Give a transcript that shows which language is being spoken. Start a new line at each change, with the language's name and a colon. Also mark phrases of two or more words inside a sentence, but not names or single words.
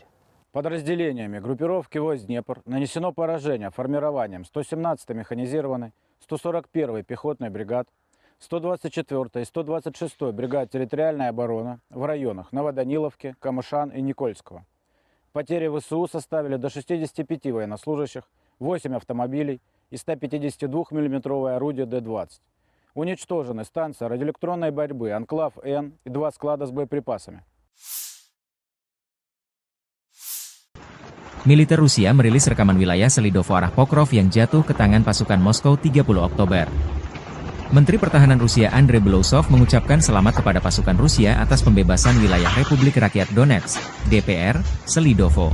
Russian: Подразделениями группировки войск «Днепр» нанесено поражение формированием 117-й механизированной, 141-й пехотной бригад, 124-й и 126-й бригад территориальной обороны в районах Новоданиловки, Камышан и Никольского. Потери ВСУ составили до 65 военнослужащих, 8 автомобилей и 152 миллиметровое орудие Д-20. Уничтожены станция радиоэлектронной борьбы «Анклав-Н» и 2 склада с боеприпасами.
Indonesian: Militer Rusia merilis rekaman wilayah Selidovo arah Pokrov yang jatuh ke tangan pasukan Moskow 30 Oktober. Menteri Pertahanan Rusia Andrei Belousov mengucapkan selamat kepada pasukan Rusia atas pembebasan wilayah Republik Rakyat Donetsk, DPR, Selidovo.